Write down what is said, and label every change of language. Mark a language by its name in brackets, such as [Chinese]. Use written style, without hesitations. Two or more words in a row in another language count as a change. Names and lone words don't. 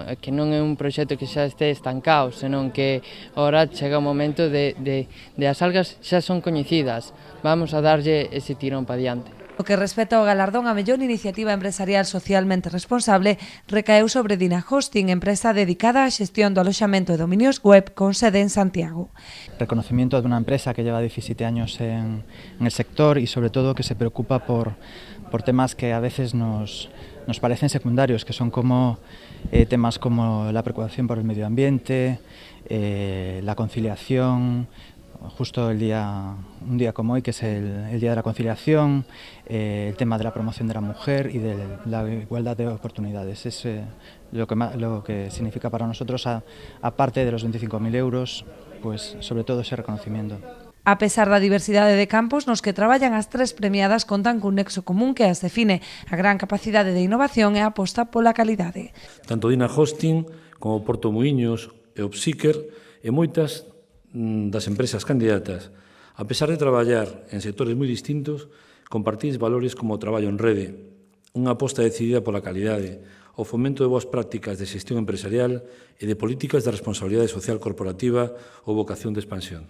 [Galician] Que non é un proxecto que xa este estancado, senón que agora chega o momento de as algas xa son coñecidas. Vamos a darlle ese tirón para diante. O que respecta ao galardón a mellor iniciativa empresarial socialmente responsable recaeu sobre Dina Hosting, empresa dedicada á xestión do aloxamento de dominios web con sede en Santiago. [Spanish] Reconocimiento de una empresa que lleva 17 años en el sector y sobre todo que se preocupa por temas que a veces nos parecen secundarios, que son como temas como la preocupación por el medio ambiente, la conciliación. Justo un día como hoy, que es el Día de la Conciliación, el tema de la promoción de la mujer y de la igualdad de oportunidades. Es lo que significa para nosotros, aparte de los 25.000 euros, pues sobre todo ese reconocimiento. [Galician] A pesar da diversidade de campos nos que traballan, as tres premiadas contan cun nexo común que as define, a gran capacidade de innovación e a aposta pola calidade. Tanto Dina Hosting como Porto Muíños e Opseeker e moitas das empresas candidatas, a pesar de traballar en sectores moi distintos, compartís valores como o traballo en rede, unha aposta decidida pola calidade, o fomento de boas prácticas de xestión empresarial e de políticas de responsabilidade social corporativa ou vocación de expansión.